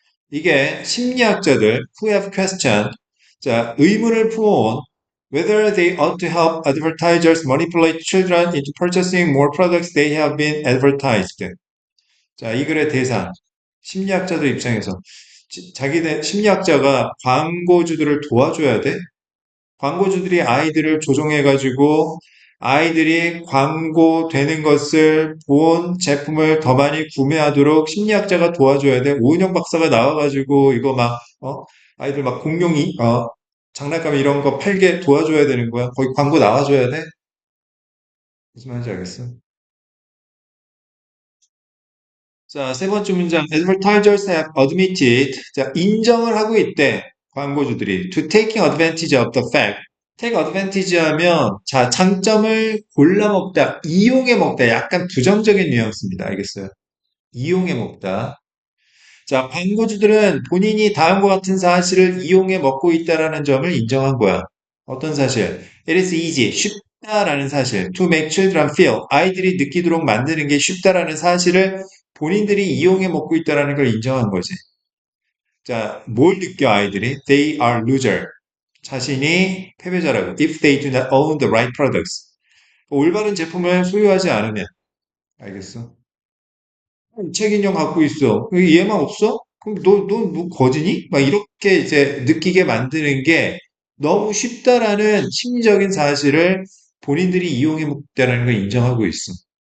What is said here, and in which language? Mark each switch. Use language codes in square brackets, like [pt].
[ko] 이게 심리학자들 [en] who have questioned. [ko] 자, 의문을 품어온 [en] whether they ought to help advertisers manipulate children into purchasing more products they have been advertised. [ko] 자, 이 글의 대상. 심리학자들 입장에서 자기네 심리학자가 광고주들을 도와줘야 돼? 광고주들이 아이들을 조종해가지고 아이들이 광고되는 것을 본 제품을 더 많이 구매하도록 심리학자가 도와줘야 돼. 오은영 박사가 나와가지고 이거 막, 아이들 막 공룡이, 장난감 이런 거 팔게 도와줘야 되는 거야. 거기 광고 나와줘야 돼? 무슨 말인지 알겠어? 자, 세 번째 문장. [en] Advertisers have admitted. [ko] 자, 인정을 하고 있대. 광고주들이. [en] To taking advantage of the fact. [ko] take advantage 하면, 자, 장점을 골라 먹다, 이용해 먹다. 약간 부정적인 뉘앙스입니다. 알겠어요? 이용해 먹다. 자, 광고주들은 본인이 다음과 같은 사실을 이용해 먹고 있다라는 점을 인정한 거야. 어떤 사실? [en] It is easy, [ko] 쉽다라는 사실. [en] To make children feel, [ko] 아이들이 느끼도록 만드는 게 쉽다라는 사실을 본인들이 이용해 먹고 있다라는 걸 인정한 거지. 자, 뭘 느껴 아이들이? [en] They are loser. [ko] 자신이 패배자라고. [en] If they do not own the right products. [ko] 올바른 제품을 소유하지 않으면. 알겠어? 책 인형 갖고 있어. 얘만 없어? 그럼 너 거지니? 막 이렇게 이제 느끼게 만드는 게 너무 쉽다라는 심리적인 사실을 본인들이 이용해 먹다라는 걸 인정하고 있어.